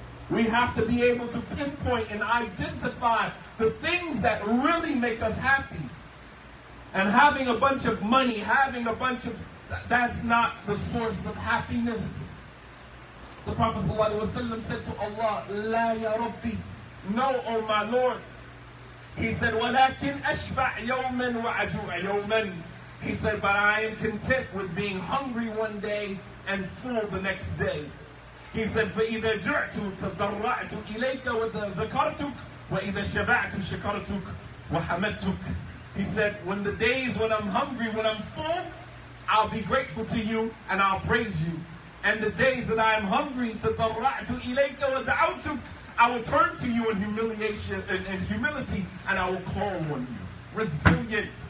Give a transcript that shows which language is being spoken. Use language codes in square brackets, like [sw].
[en] We have to be able to pinpoint and identify the things that really make us happy. And having a bunch of money, having a bunch of, that's not the source of happiness. The Prophet ﷺ said to Allah, [ar] La ya Rabbi. [en] No, oh my Lord. [ar] He said, وَلَكِنْ أَشْبَعْ يَوْمًا وَعَجُوعَ يَوْمًا. [en] He said, but I am content with being hungry one day and full the next day. [ar] He said, فَإِذَا جُعْتُ تَضَرَّعْتُ إِلَيْكَ وَذَكَرْتُكَ وَإِذَا شَبَعْتُ شَكَرْتُكَ وَحَمَدْتُكَ. [en] He said, when the days when I'm hungry, when I'm full, I'll be grateful to you and I'll praise you. And the days that I am hungry, [ar] تَضَرَّعْتُ إِلَيْكَ وَدَعَوْتُكَ, [en] I will turn to you in humiliation and humility, and I will call on you. Resilient.